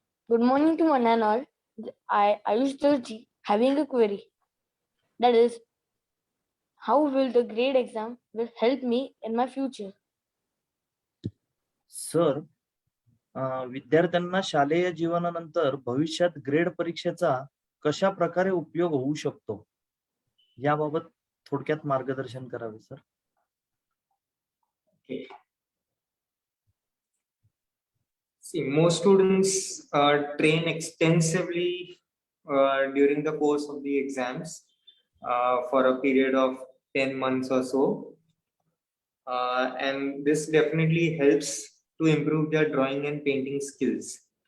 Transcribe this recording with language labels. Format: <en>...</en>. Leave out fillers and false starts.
<en>Good morning to one and all. I, Ayush Darji, having a query. That is, how will the grade exam will help me in my future?</en> <mr>Sir, विद्यार्थ्यांना शालेय जीवनानंतर भविष्यात grade परीक्षेचा कशा प्रकारे उपयोग होऊ शकतो याबाबत थोडक्यात मार्गदर्शन करावे sir.</mr> <en>See, most students train extensively during the course of the exams for a period of 10 months or so. And this definitely helps to improve their drawing and painting skills.</en>